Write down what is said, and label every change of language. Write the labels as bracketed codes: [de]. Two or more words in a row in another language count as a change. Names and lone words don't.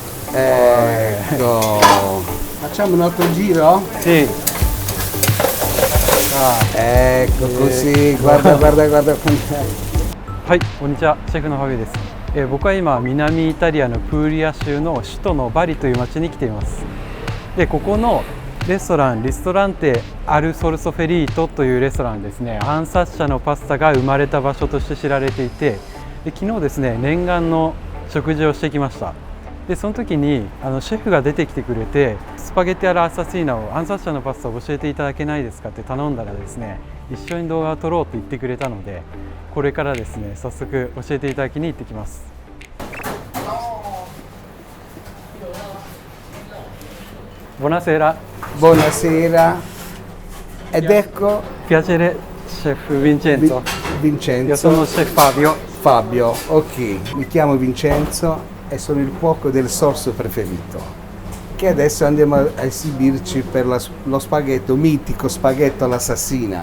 [it] Ecco. Facciamo un altro giro? Sì. Ecco così, guarda. [ja] はい、こんにちは、シェフのファビです。僕は今、南イタリアのプーリア州の首都のバリという町に来ています。で、ここのレストラン、リストランテアルソルソフェリートというレストランですね、暗殺者のパスタが生まれた場所として知られていて、で昨日ですね、念願の食事をしてきました。でその時にシェフが出てきてくれて、スパゲッティアラアサシーナを暗殺者のパスタを教えていただけないですかって頼んだらですね、一緒に動画を撮ろうって言ってくれたので、これからですね、早速教えていただきに行ってきます。Buonasera. [it] Buonasera. Ed ecco Piacere, chef Vincenzo. Vincenzo. Io sono chef Fabio. Fabio, ok. Mi chiamo Vincenzo e sono il cuoco del sorso preferito, che adesso andiamo a esibirci per lo spaghetto, mitico spaghetto all'assassina.